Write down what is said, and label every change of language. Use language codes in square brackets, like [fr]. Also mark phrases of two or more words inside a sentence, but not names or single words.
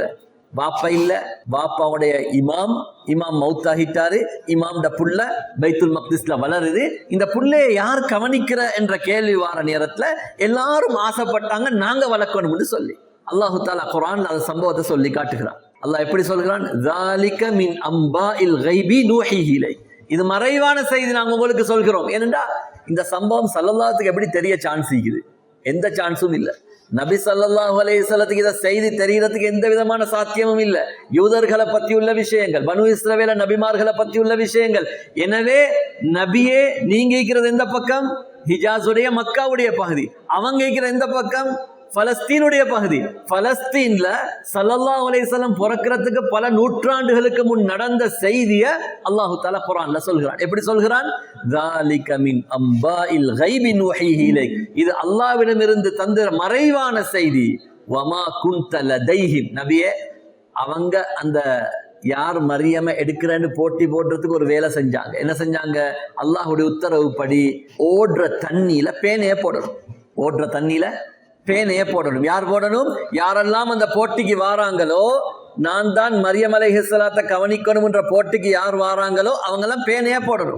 [ta] பாப்பா இல்ல, பாப்பாவுடைய இமாம் மௌத்தாகிட்டாரு. இமாம்ட புள்ள பைத்துல் மக்திஸ்ல வளருது. இந்த புள்ளைய யார் கவனிக்கிற என்ற கேள்வி வார நேரத்துல எல்லாரும் ஆசைப்பட்டாங்க நாங்க வளர்க்கணும்னு சொல்லி. [ar] الله تعالى [ta] குர்ஆன்ல அந்த சம்பவத்தை சொல்லி காட்டுகிறான். அல்லாஹ் எப்படி சொல்கிறான், [ar] ذَلِكَ مِنْ أَنْبَاءِ الْغَيْبِ نُوحِيهِ إِلَيْكَ, [ta] இது மறைவான செய்தி நாங்க உங்களுக்கு சொல்கிறோம். ஏனென்றா இந்த சம்பவம் ஸல்லல்லாஹுக்கு எப்படி தெரிய சான்ஸ் இருக்குது? எந்த சான்ஸும் இல்லை. நபி [ar] صلى الله عليه وسلم [ta] இத செய்தி தெரியறதுக்கு எந்த விதமான சாத்தியமும் இல்லை. யூதர்களை பத்தி உள்ள விஷயங்கள், பனு இஸ்ரவேல நபிமார்களை பத்தி உள்ள விஷயங்கள். எனவே நபியே நீங்க இருக்கிறது எந்த பக்கம்? ஹிஜாஸுடைய மக்காவுடைய பகுதி. அவங்க இருக்கிற எந்த பக்கம்? பலஸ்தீனுடைய பகுதி. பலஸ்தீன்ல [ar] صلى الله عليه وسلم [ta] பிறக்கிறதுக்கு பல நூற்றாண்டுகளுக்கு முன் நடந்த செய்தியை [ar] الله تعالى [ta] குர்ஆன்ல சொல்கிறான். எப்படி சொல்கிறான்? [ar] ذَلِكَ مِنْ أَنْبَاءِ الْغَيْبِ نُوحِيهِ إِلَيْكَ, [ta] இது அல்லாஹ்விடமிருந்து தந்த மறைவான செய்தி. [ar] وَمَا كُنْتَ لَدَيْهِمْ, [ta] நபியே அவங்க அந்த யார் மரியமை எடுக்கிறேன்னு போட்டி போடுறதுக்கு ஒரு வேலை செஞ்சாங்க. என்ன செஞ்சாங்க? அல்லாஹ்வுடைய உத்தரவுப்படி ஓடுற தண்ணியில பேனைய போடணும். ஓடுற தண்ணியில பேனைய போடணும். யார் போடணும்? யாரெல்லாம் அந்த போட்டிக்கு வாராங்களோ, நான் தான் மரியம் அலைஹிஸ்ஸலாத்தை கவனிக்கணும் என்ற போட்டிக்கு யார் வாராங்களோ அவங்கெல்லாம் பேனைய போடணும்.